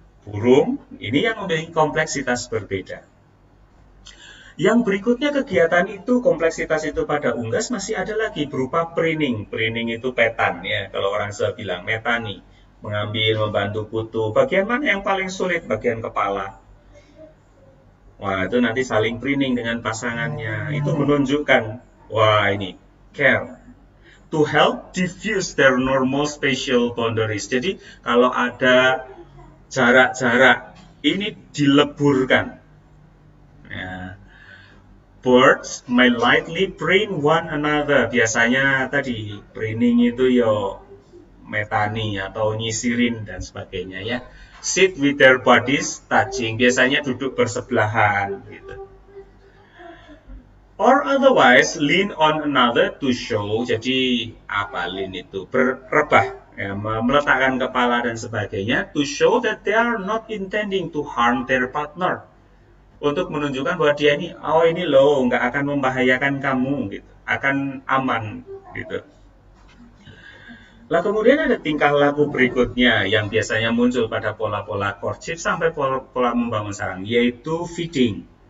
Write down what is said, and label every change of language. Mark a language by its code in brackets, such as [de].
[id] burung ini yang memiliki kompleksitas berbeda. Yang berikutnya kegiatan itu, kompleksitas itu pada unggas masih ada lagi berupa pruning. Pruning itu petan ya, kalau orang Jawa bilang metani, mengambil, membantu kutu. Bagian mana yang paling sulit? Bagian kepala. Wah, itu nanti saling pruning dengan pasangannya. Itu menunjukkan, wah ini care. [en] To help diffuse their normal spatial boundaries. [id] Jadi kalau ada jarak-jarak ini dileburkan. Ya. [en] Birds may lightly preen one another. [id] Biasanya tadi preening itu yo metani atau nyisirin dan sebagainya ya. [en] Sit with their bodies touching. [id] Biasanya duduk bersebelahan gitu. [en] Or otherwise lean on another to show. [id] Jadi apa lean itu? Berrebah, ya, meletakkan kepala dan sebagainya. [en] To show that they are not intending to harm their partner. [id] Untuk menunjukkan bahwa dia ini, oh ini loh, nggak akan membahayakan kamu, gitu, akan aman, gitu. Lah kemudian ada tingkah laku berikutnya yang biasanya muncul pada pola-pola courtship sampai pola membangun sarang, yaitu feeding.